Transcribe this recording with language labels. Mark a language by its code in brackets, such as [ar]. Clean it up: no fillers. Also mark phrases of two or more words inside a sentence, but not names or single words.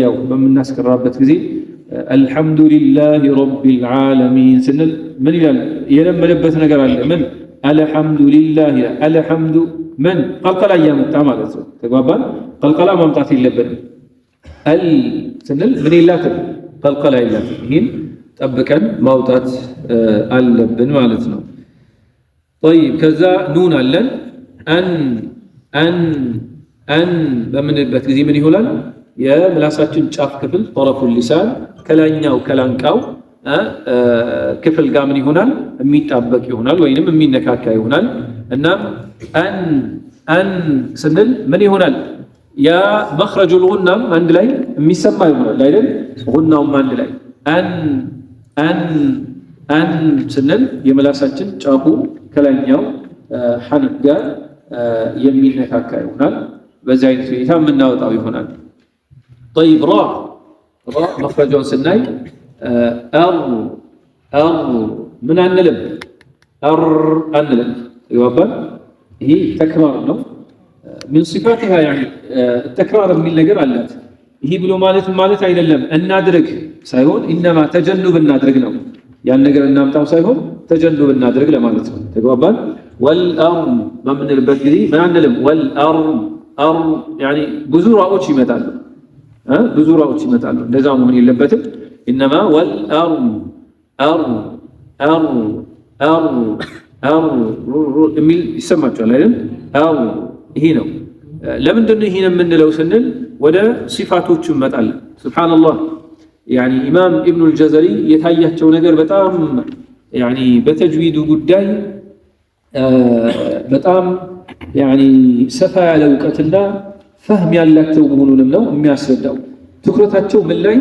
[am] ያው በመናስቀራበት ጊዜ [ar] الحمد لله رب العالمين [am] ስንል ምን ይላል የለመደበት ነገር አለ ምን አልহামዱሊላሂ አልহামዱ ምን ቀልቀላ ያመጣ ማለት ነው ተግባባን ቀልቀላ ማምጣት የለብንም አል ስንል ምን ይላል ቀልቀላ ይላል ይሄን ጠብቀን ማውጣት አለብን ማለት ነው طيب ከዛ ኑን አለን አን በምንልበት ጊዜ ምን ይሆናል የምላሳችን ጫፍ ክፍል [ar] طرف اللسان [am] ከላኛው ከላንቃው ክፍል ጋር ምን ይሆናል የሚጣበቅ ይሆናል ወይንም የሚነካካ ይሆናል እና አን ስንል ምን ይሆናል ያ [ar] مخرج الغنة [am] አንድ ላይ የሚሰማ ይሆናል አይደል غناውም አንድ ላይ አን ስንል የምላሳችን ጫፉ ከላኛው ሐነፍ ጋር የሚነካካ ይሆናል በዛ አይነት ሁኔታ የምናወጣው ይሆናል [ar] طيب را مخرجون سناي [am] من አንልም አንልም ይወባል ይሄ ተክራር ነው [ar] من صفاتها يعني التكرار [am] የሚል ነገር አላት ይሄ ብሎ ማለት አይደለም እናድርግ ሳይሆን انما ተጀኑብ እናድርግ ነው ያን ነገር እናምጣው ሳይሆን ተጀኑብ እናድርግ ለማለት ነው ተግባባን والارض በምንልበት ጊዜ ምን አንልም [ar] والارض يعني [am] ብዙ ራዎች ይመጣሉ ብዙ ራዎች ይመጣሉ እንደዛ መሆን የለበትም انما والارض የሚል ይሰማችኋል አይደል ይሄ ነው ለምንድን ነው ይሄን የምንለው ስንል ወደ ሲፋቶቹ እንመጣለን። ሱብሃንአላህ ያኒ ኢማም ኢብኑ አልጀዘሪ የታያቸው ነገር በጣም ያኒ በተጅዊዱ ጉዳይ በጣም ያኒ ሰፋ ያለ እውቀትና ፈህም ያላቸው መሆኑንም ነው የሚያስረዳው። ትኩረታቸው ምን ላይ?